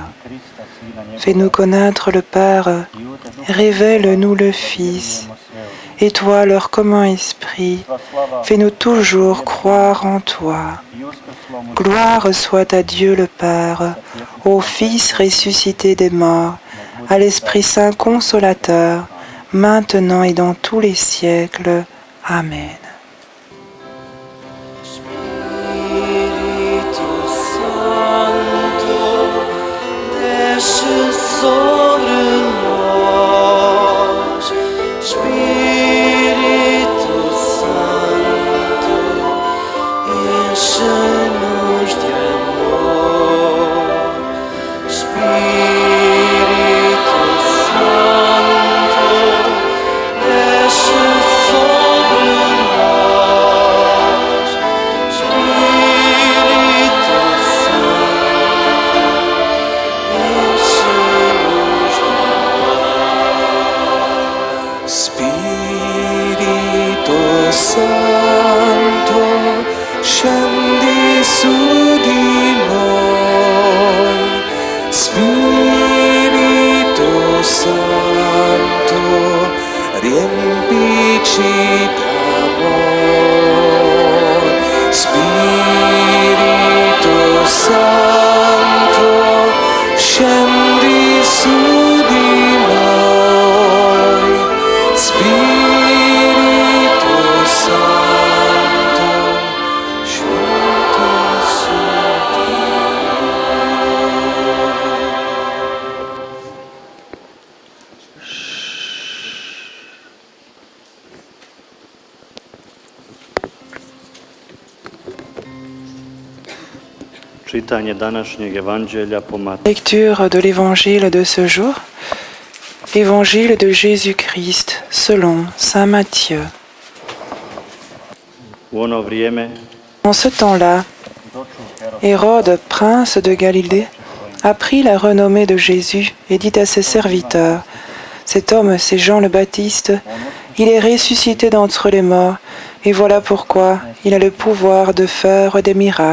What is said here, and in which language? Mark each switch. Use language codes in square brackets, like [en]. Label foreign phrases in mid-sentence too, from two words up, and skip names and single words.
[fr] Fais-nous connaître le Père, révèle-nous le Fils, et toi, leur commun esprit, fais-nous toujours croire en toi. Gloire soit à Dieu le Père, au Fils ressuscité des morts, à l'Esprit Saint consolateur, maintenant et dans tous les siècles. Amen. [la] Spiritus Sancto, [pt] desce sobre nós. [la] Spiritus Sancto, [pt] enche-nos de amor. [la] Spiritus Sancto, [pt] desce sobre nós. [la] Spiritus Sancto, [pt] enche-nos de paz. [it] Spirito Santo, scendi su di noi. Spirito Santo, riempici d'amor. Spirito Santo, scendi su di noi. Spirito Santo, scendi su di [hr] Čitanje današnjeg evanđelja po Mateju. [fr] Lecture de l'évangile de ce jour, évangile de Jésus-Christ selon saint Matthieu. [hr] U ono vrijeme [fr] En ce temps-là, Hérode, prince de Galilée, apprit la renommée de Jésus et dit à ses serviteurs, « Cet homme, c'est Jean le Baptiste, il est ressuscité d'entre les morts, et voilà pourquoi il a le pouvoir de faire des miracles.